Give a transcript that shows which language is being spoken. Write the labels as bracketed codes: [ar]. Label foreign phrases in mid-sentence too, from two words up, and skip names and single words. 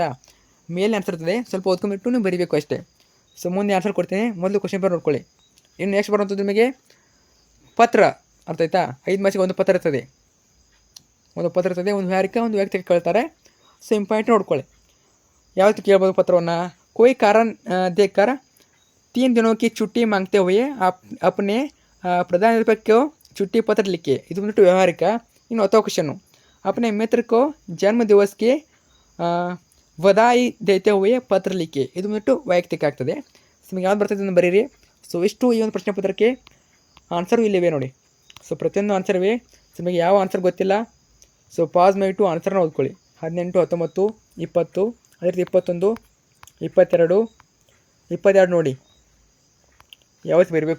[kn] ಮೇಲೆ ಆನ್ಸರ್ ಇರ್ತದೆ, ಸ್ವಲ್ಪ ಓದ್ಕೊಂಡ್ಬಿಟ್ಟು ನೀವು ಬರೀಬೇಕು ಅಷ್ಟೇ. ಸೊ ಮುಂದೆ ಆನ್ಸರ್ ಕೊಡ್ತೀನಿ, ಮೊದಲು [en] question paper [kn] ನೋಡ್ಕೊಳ್ಳಿ. ಇನ್ನು ನೆಕ್ಸ್ಟ್ ಬರುವಂಥದ್ದು ನಿಮಗೆ ಪತ್ರ, ಅರ್ಥ ಆಯ್ತಾ. 5 ಮಾರ್ಕ್ಸಿಗೆ ಒಂದು ಪತ್ರ ಇರ್ತದೆ, ಒಂದು ವ್ಯಕ್ತಿಗೆ ಕೇಳ್ತಾರೆ. [en] so important [kn] ನೋಡ್ಕೊಳ್ಳಿ, ಯಾವ ರೀತಿ ಕೇಳ್ಬೋದು ಪತ್ರವನ್ನು. [hi] कोई कारण देकर 3 दिनों की छुट्टी मांगते हुए अपने प्रधानाध्यापक को छुट्टी पत्र लिखे. [kn] ಇದು ಬಂದ್ಬಿಟ್ಟು ವ್ಯವಹಾರಿಕ. ಇನ್ನು 10ನೇ ಕ್ವೆಶ್ಚನ್ನು, [hi] अपने मित्र को जन्म दिवस के बधाई देते हुए पत्र लिखे. [kn] ಇದು ಬಂದ್ಬಿಟ್ಟು ವೈಯಕ್ತಿಕ ಆಗ್ತದೆ. ಸೊ ನಿಮಗೆ ಯಾವ್ದು ಬರ್ತದೆ ಅಂತ ಬರೀರಿ. ಸೊ ಇಷ್ಟು ಈ ಒಂದು ಪ್ರಶ್ನೆ ಪತ್ರಕ್ಕೆ ಆನ್ಸರು ಇಲ್ಲಿವೆ ನೋಡಿ. ಸೊ ಪ್ರತಿಯೊಂದು ಆನ್ಸರ್ವೇ. ಸೊ ನಿಮಗೆ ಯಾವ ಆನ್ಸರ್ ಗೊತ್ತಿಲ್ಲ, ಸೊ ಪಾಸ್ ಮಾಡಿಬಿಟ್ಟು ಆನ್ಸರ್ನ ಓದ್ಕೊಳ್ಳಿ. 18, 19, 20, ಅದೇ ರೀತಿ 21, 22, 22 ನೋಡಿ ಯಾವ ರೀತಿ ಬರೀಬೇಕು.